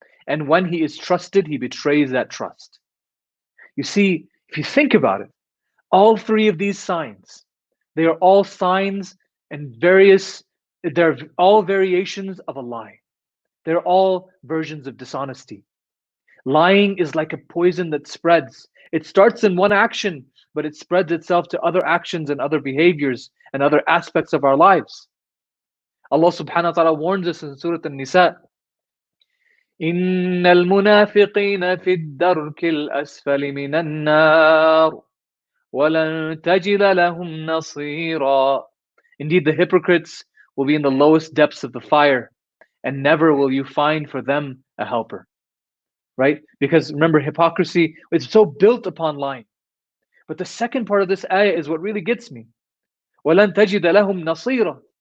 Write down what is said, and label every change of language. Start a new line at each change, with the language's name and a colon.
English: And when he is trusted, he betrays that trust. You see, if you think about it, all three of these signs, they are all signs and they're all variations of a lie. They're all versions of dishonesty. Lying is like a poison that spreads. It starts in one action, but it spreads itself to other actions and other behaviors and other aspects of our lives. Allah subhanahu wa ta'ala warns us in Surah An-Nisa,
Arabic: إِنَّ الْمُنَافِقِينَ فِي الدَّرْكِ الْأَسْفَلِ مِنَ النَّارِ وَلَن تَجِدَ لَهُمْ نَصِيرًا.
English: Indeed, the hypocrites will be in the lowest depths of the fire, and never will you find for them a helper. Right? Because remember, hypocrisy is so built upon lying. But the second part of this ayah is what really gets me.
Arabic: وَلَن تَجِدَ لَهُمْ نَصِيرًا.